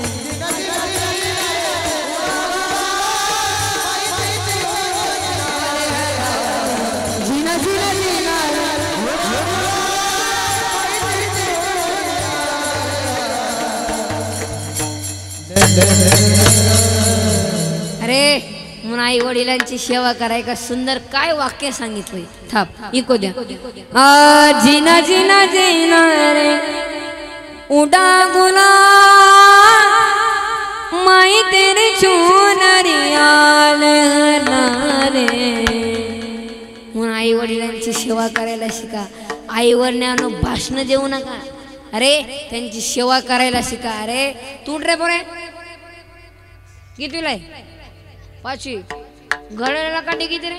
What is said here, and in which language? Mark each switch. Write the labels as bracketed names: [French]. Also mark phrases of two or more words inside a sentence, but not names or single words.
[Hindi] जीना जीना जीना अरे म्हणून आई वडिलांची सेवा कराय का सुंदर काय वाक्य सांगितलंय. [Marathi] थाप इको द्या. [Hindi] जीना जीना जीना रे उड़ा गुलाब माई तेरे चूनरिया लगा रे. [Marathi] म्हणून आई वडिलांची सेवा करायला शिका. आईवर ज्ञान भाषण देऊ नका. अरे त्यांची सेवा करायला शिका. अरे तू रे पोरे कितीला आहे? 5वी. घड्याळाला काठी किती रे?